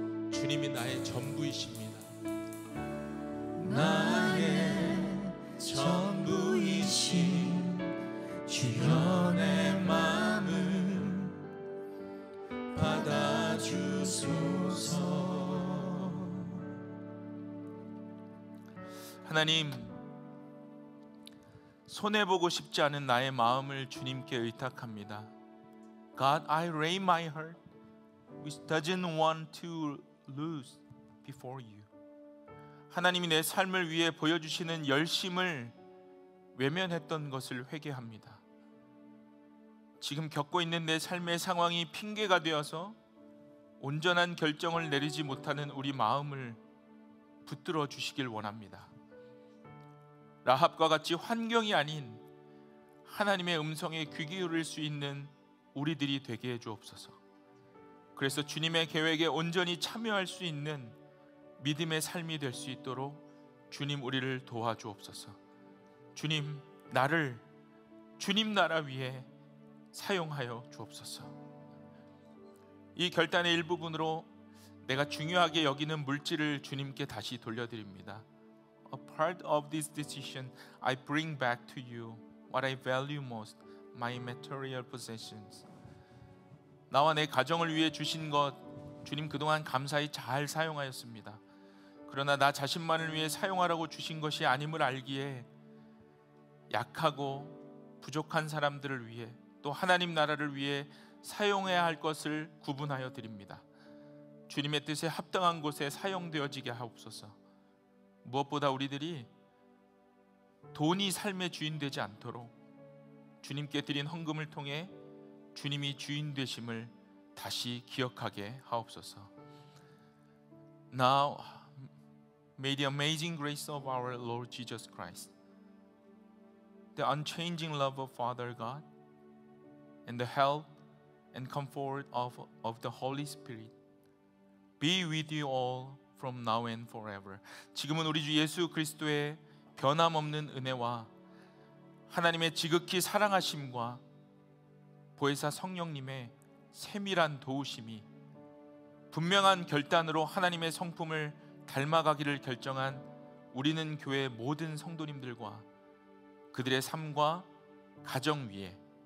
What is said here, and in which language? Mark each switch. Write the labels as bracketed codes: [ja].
[ko] 주님이 나의 전부이십니다. 나의 전부이신 주여 내 마음을 받아주소서. 하나님, 손해보고 싶지 않은 나의 마음을 주님께 의탁합니다. [en] God, I lay my heart which doesn't want to lose before you. [ko] 하나님이 내 삶을 위해 보여주시는 열심을 외면했던 것을 회개합니다. 지금 겪고 있는 내 삶의 상황이 핑계가 되어서 온전한 결정을 내리지 못하는 우리 마음을 붙들어 주시길 원합니다. 라합과 같이 환경이 아닌 하나님의 음성에 귀 기울일 수 있는 우리들이 되게 해 주옵소서. 그래서 주님의 계획에 온전히 참여할 수 있는 믿음의 삶이 될 수 있도록 주님 우리를 도와주옵소서. 주님, 나를 주님 나라 위에 사용하여 주옵소서. 이 결단의 일부분으로 내가 중요하게 여기는 물질을 주님께 다시 돌려드립니다. [en] A part of this decision, I bring back to you what I value most, my material possessions. [ko] 나와 내 가정을 위해 주신 것, 주님 그동안 감사히 잘 사용하였습니다. 그러나 나 자신만을 위해 사용하라고 주신 것이 아님을 알기에 약하고 부족한 사람들을 위해, 또 하나님 나라를 위해 사용해야 할 것을 구분하여 드립니다. 주님의 뜻에 합당한 곳에 사용되어지게 하옵소서. 무엇보다 우리들이 돈이 삶의 주인 되지 않도록 주님께 드린 헌금을 통해 주님이 주인 되심을 다시 기억하게 하옵소서. [en] Now may the amazing grace of our Lord Jesus Christ, the unchanging love of Father God, and the help and comfort of the Holy Spirit be with you all from now and forever. [ko] 지금은 우리 주 예수 그리스도의 변함없는 은혜와 하나님의 지극히 사랑하심과 보혜사 성령님의 세밀한 도우심이 분명한 결단으로 하나님의 성품을 닮아가기를 결정한 우리는 교회 모든 성도님들과 그들의 삶과 가정 위에,